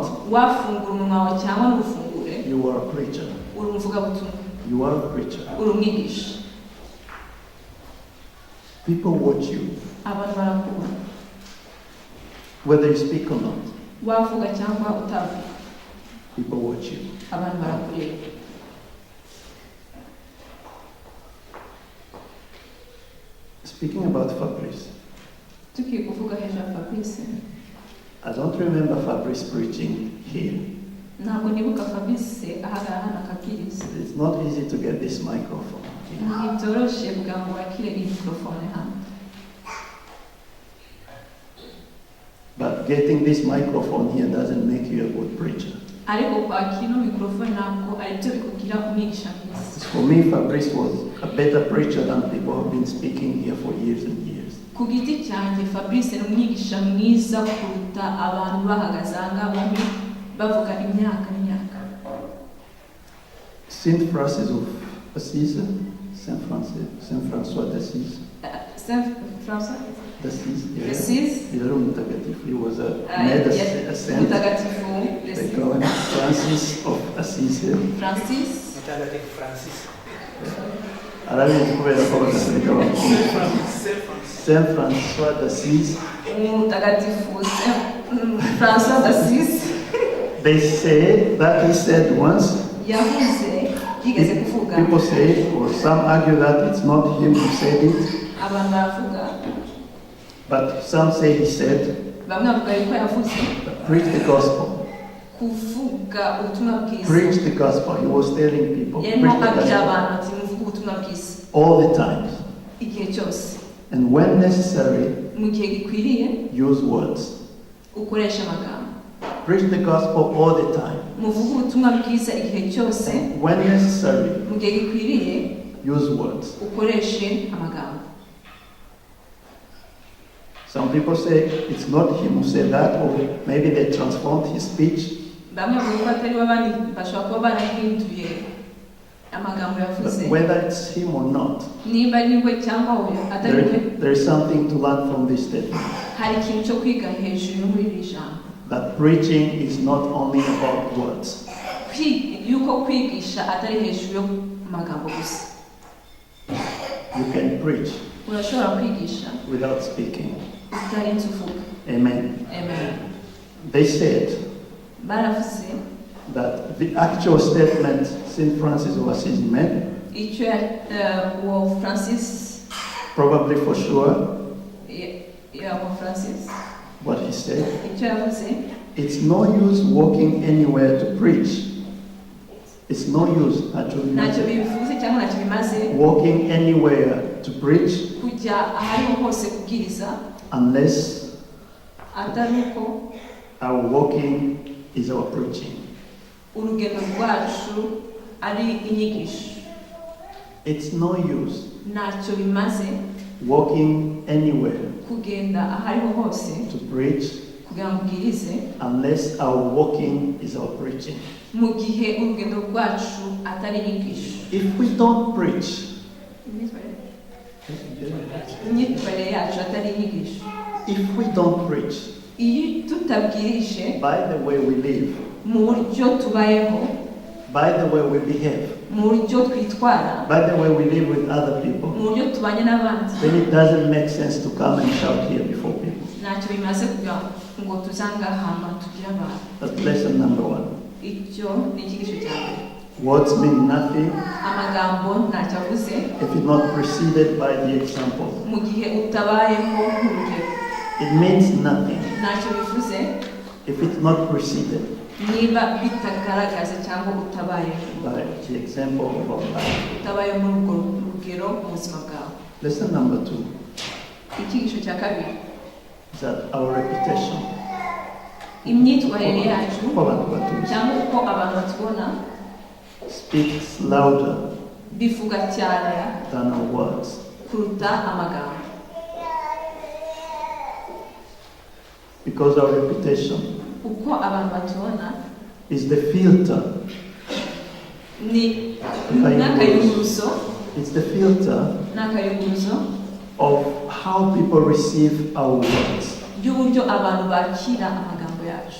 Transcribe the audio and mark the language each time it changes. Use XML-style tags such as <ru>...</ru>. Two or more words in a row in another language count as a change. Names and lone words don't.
<rw>Wafungura umunwa wawe cyangwa ntufungure,</rw> <en>you are a preacher.</en> <rw>uri umuvugabutumwa,</rw> <en>You are a preacher.</en> <rw>uri umwigisha.</rw> <en>People watch you.</en> <rw>Abantu barakubona.</rw> <en>Whether you speak or not,</en> <rw>wavuga cyangwa utavuga</rw> <en>people watch you.</en> <rw>abantu barakureba.</rw> <en>Speaking about Fabrice,</en> <rw>Tugiye kuvuga hejuru ya Fabrice,</rw> <en>I don't remember Fabrice preaching here.</en> <rw>ntabwo nibuka Fabrice ahagarara hano akabwiriza.</rw> <en>It's not easy to get this microphone.</en> <rw>Ntibyoroshye kugira ngo wakire iyi mikorofone hano.</rw> <en>But getting this microphone here doesn't make you a good preacher.</en> <rw>Ariko kwakira ino mikorofone ntabwo aribyo bikugira umwigisha mwiza.</rw> <en>For me, Fabrice was a better preacher than people who have been speaking here for years and years.</en> <rw>Ku giti cyanjye Fabrice ni umwigisha mwiza kuruta abantu bahagaze aha ngaha bombi bavuga imyaka n'imyaka.</rw> <en>Saint Francis of Assisi,</en> <fr>Saint François d'Assise. Saint François d'Assise.</fr> <en>He was a saint.</en> <rw>Mutagatifu</rw> <en>They call him Francis of Assisi. Francis.</en> <rw>Mutagatifu Francis.</rw> <fr>Saint François d'Assise.</fr> <rw>Mutagatifu François d'Assise.</rw> <en>They say that he said once.</en> <rw>Yavuze yigeze kuvuga.</rw> <en>People say, or some argue that it's not him who said it.</en> <rw>Abantu baravuga.</rw> <en>But some say he said,</en> <rw>Bamwe bavuga yuko yavuze.</rw> <en>Preach the gospel.</en> <rw>Kuvuga ubutumwa bwiza.</rw> <en>Preach the gospel. He was telling people.</en> <rw>Yarimo abwira abantu ati muvuge ubutumwa bwiza.</rw> <en>All the time.</en> <rw>Igihe cyose.</rw> <en>And when necessary,</en> <rw>Mu gihe gikwiriye</rw> <en>use words.</en> <rw>ukoresha amagambo.</rw> <en>Preach the gospel all the time.</en> <rw>Muvuge ubutumwa bwiza igihe cyose.</rw> <en>When necessary,</en> <rw>Mu gihe gikwiriye</rw> <en>use words.</en> <rw>ukoreshe amagambo.</rw> <en>Some people say it's not him who said that, or maybe they transformed his speech.</en> <rw>Bamwe bavuga ko atari babandi bashobora kuba barahinduye amagambo yavuze.</rw> <en>But whether it's him or not,</en> <rw>Niba ari we cyangwa we atari we,</rw> <en>there is something to learn from this statement.</en> <rw>hari ikintu cyo kwiga hejuru muri iri jambo.</rw> <en>That preaching is not only about words.</en> <rw>Yuko kwigisha atari hejuru yo magambo gusa.</rw> <en>You can preach</en> <rw>Urashobora kwigisha</rw> <en>without speaking.</en> <rw>utarinze uvuga.</rw> <en>Amen. Amen. They said</en> <rw>Baravuze</rw> <en>that the actual statement St. Francis of Assisi made,</en> <rw>icyo uwo Francis</rw> <en>probably for sure,</en> <rw>uwo Francis</rw> <en>what he said,</en> <rw>icyo yavuze,</rw> <en>it's no use walking anywhere to preach. It's no use actually</en> <rw>ntacyo bivuze cyangwa ntacyo bimaze</rw> <en>walking anywhere to preach</en> <rw>kujya ahariho hose kubwiriza</rw> <en>unless</en> <rw>atari uko</rw> <en>our walking is our preaching.</en> <rw>urugendo rwacu ari inyigisho.</rw> <en>It's no use</en> <rw>Ntacyo bimaze</rw> <en>walking anywhere</en> <rw>kugenda ahariho hose</rw> <en>to preach</en> <rw>kugira ngo ubwirize</rw> <en>unless our walking is our preaching.</en> <rw>mu gihe urugendo rwacu atari inyigisho.</rw> <en>If we don't preach,</en> <rw>Imyitwarire yacu atari inyigisho.</rw> <en>if we don't preach,</en> <rw>Iyo tutabwirije</rw> <en>by the way we live,</en> <rw>mu buryo tubayeho,</rw> <en>by the way we behave,</en> <rw>mu buryo twitwara,</rw> <en>by the way we live with other people,</en> <rw>mu buryo tubanye n'abandi,</rw> <en>then it doesn't make sense to come and shout here before people.</en> <rw>ntacyo bimaze kugira ngo tuzangahama tugire abantu.</rw> <en>That's lesson number one.</en> <rw>Icyo ni icyigisho cya mbere.</rw> <en>Words mean nothing</en> <rw>Amagambo ntacyo avuze</rw> <en>if it's not preceded by the example.</en> <rw>mu gihe utabayeho nk'urugero.</rw> <en>It means nothing</en> <rw>Ntacyo bivuze</rw> <en>if it's not preceded</en> <rw>niba bitagaragaza cyangwa utabayeho,</rw> <en>by the example of our life.</en> <rw>utabayeho muri urwo rugero mu buzima bwawe.</rw> <en>Lesson number two</en> <rw>Icyigisho cya kabiri,</rw> <en>is that our reputation,</en> <rw>imyitwarire yacu uko abantu batuzi, cyangwa uko abantu batubona</rw> <en>speaks louder</en> <rw>bivuga cyane</rw> <en>than our words.</en> <rw>kuruta amagambo.</rw> <en>Because our reputation</en> <rw>Uko abantu batubona</rw> <en>is the filter.</en> <rw>ni n'akayunguruzo,</rw> <en>It's the filter</en> <rw>n'akayunguruzo</rw> <en>of how people receive our words.</en> <rw>y'uburyo abantu bakira amagambo yacu.</rw>